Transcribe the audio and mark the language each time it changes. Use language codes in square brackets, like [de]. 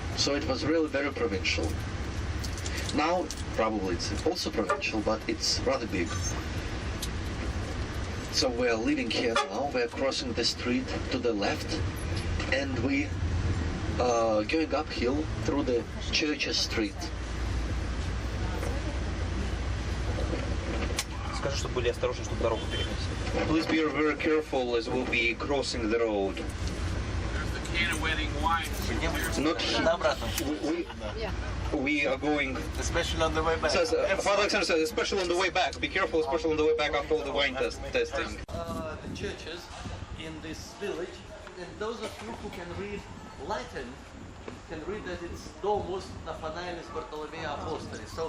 [en] So it was really very provincial. Now probably it's also provincial, but it's rather big. So we are living here now. We are crossing the street to the left, and we are going uphill through the Churches Street. [ru] Скажи, чтобы были осторожны, чтобы дорогу переходить. [en] Please be very careful as we'll be crossing the road. There's the Cana wedding wine. We are going. Especially on the way back. Says, Father Alexander says, especially on the way back. Be careful, especially on the way back after all the wine testing. The churches in this village, and those of you who can read Latin can read that it's Domus Nathanaelis Bartholomeus Apostolis.